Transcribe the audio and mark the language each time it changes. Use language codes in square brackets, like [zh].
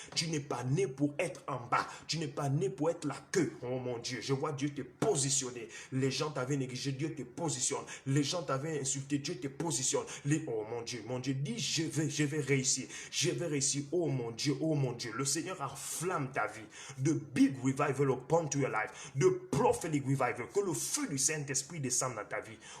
[fr] Tu n'es pas né pour être en bas. Tu n'es pas né pour être la queue. Oh mon Dieu, je vois Dieu te positionner. Les gens t'avaient négligé, Dieu te positionne. Les gens t'avaient insulté, Dieu te positionne. Oh mon Dieu, dis je vais réussir. Je vais réussir. Oh mon Dieu, le Seigneur enflamme ta vie. [en] The big revival upon your life. The prophetic revival, [fr] que le feu du Saint-Esprit descende dans ta vie.